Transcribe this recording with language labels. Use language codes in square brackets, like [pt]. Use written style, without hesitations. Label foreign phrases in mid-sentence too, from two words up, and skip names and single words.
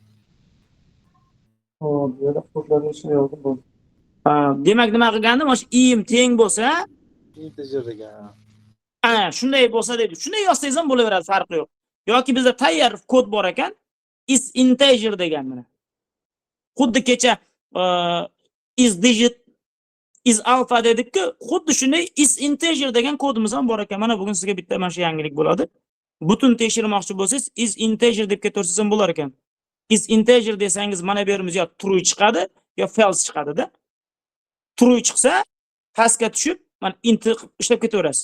[uz] Xo'p, bu yerda kodlarga ishlar yo'q bu. Demak nima qilgandim? O'sha i'im teng bo'lsa, Integerga. shunday bo'lsa deydi. Shunday yozsangiz ham bo'laveradi, farqi yo'q. Yoki bizda tayyor kod bor ekan, [en] is integer [uz] degan mana. Xuddi kecha [en] is digit is alpha [uz] dedik-ku, xuddi shunday [en] is integer [uz] degan kodimiz ham bor ekan. Mana bugun sizga bitta mana shu yangilik bo'ladi. Butun tekshirmoqchi bo'lsangiz [en] is integer [uz] deb ketaversangiz ham bo'lar ekan. [en] Is integer [uz] desangiz mana bu yerimiz yo true chiqadi, yo false chiqadi-da. True chiqsa, pastga tushib, mana int ishlab ketaverasiz.